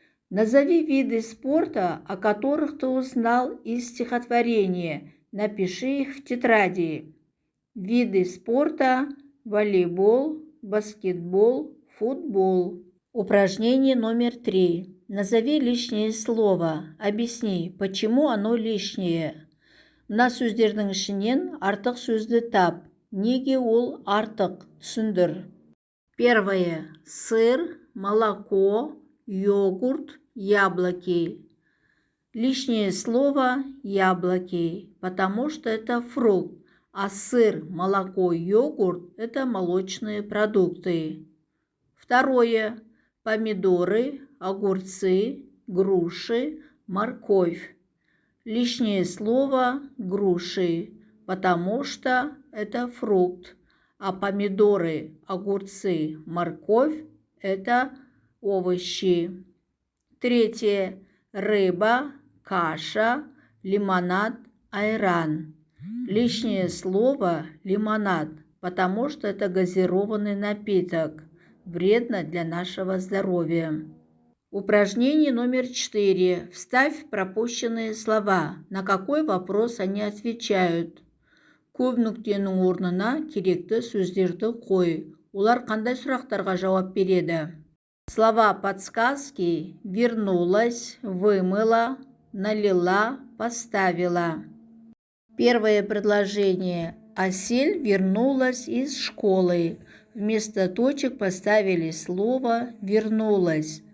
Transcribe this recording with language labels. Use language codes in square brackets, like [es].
[ru] Назови виды спорта, о которых ты узнал из стихотворения. Напиши их в тетради. Виды спорта: волейбол, баскетбол, футбол. Упражнение номер 3. Назови лишнее слово. Объясни, почему оно лишнее. [kk] Мына сөздердің ішінен артық сөзді тап. Неге ол артық? Түсіндір. [ru] Первое. Сыр, молоко, йогурт, яблоки. Лишнее слово яблоки, потому что это фрукт, а сыр, молоко, йогурт – это молочные продукты. Второе. Помидоры, огурцы, груши, морковь. Лишнее слово груши, потому что это фрукт, а помидоры, огурцы, морковь – это овощи. Третье. Рыба, каша, лимонад, айран. Лишнее слово лимонад, потому что это газированный напиток. Вредно для нашего здоровья. Упражнение номер 4. Вставь пропущенные слова. На какой вопрос они отвечают? [kk] Көп нүктенің орнына керекті сөздерді қой. Олар қандай сұрақтарға жауап береді? [ru] Слова подсказки: вернулась, вымыла, налила, поставила. Первое предложение. Асель вернулась из школы. Вместо точек поставили слово «вернулась».